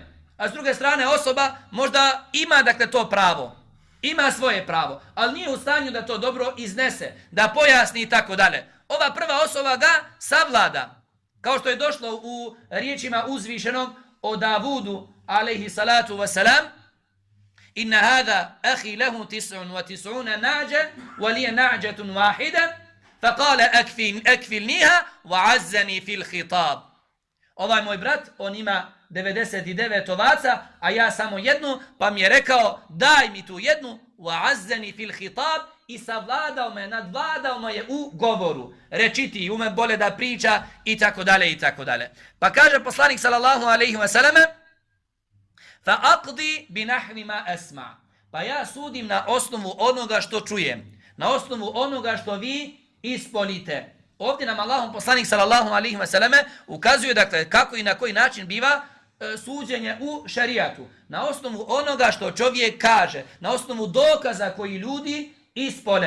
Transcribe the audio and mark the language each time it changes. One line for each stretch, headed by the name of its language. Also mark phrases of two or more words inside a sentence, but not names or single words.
Bosnian: A s druge strane, osoba možda ima, dakle, to pravo. Ima svoje pravo, ali nije u stanju da to dobro iznese, da pojasni i tako dalje. Ova prva osoba ga savlada. Kao što je došlo u riječima uzvišenog o Davudu,
Arabic: عليه الصلاة والسلام: إن هذا أخي له 99 نعجة ولي نعجة واحدة فقال أكفلنيها وعزني في الخطاب.
Bosnian: Ovaj moj brat, on ima 99 ovaca, a ja samo jednu, pa mi je rekao: daj mi tu jednu,
Arabic: وعزني في الخطاب,
Bosnian: i savladao me, nadvladao me je u govoru. Rečiti, ume bole da priča i tako dalje i tako dalje. Pa kaže poslanik
Arabic: صلى الله عليه وسلم: فأقضي بنحو ما أسمع.
Bosnian: Pa ja sudim na osnovu onoga što čujem, na osnovu onoga što vi ispolite. Ovdje nam Allahov poslanik
Arabic: صلى الله عليه وسلم
Bosnian: ukazuje, dakle, kako i na koji način biva suđenje u šerijatu. Na osnovu onoga što čovjek kaže, na osnovu dokaza koji ljudi ispole.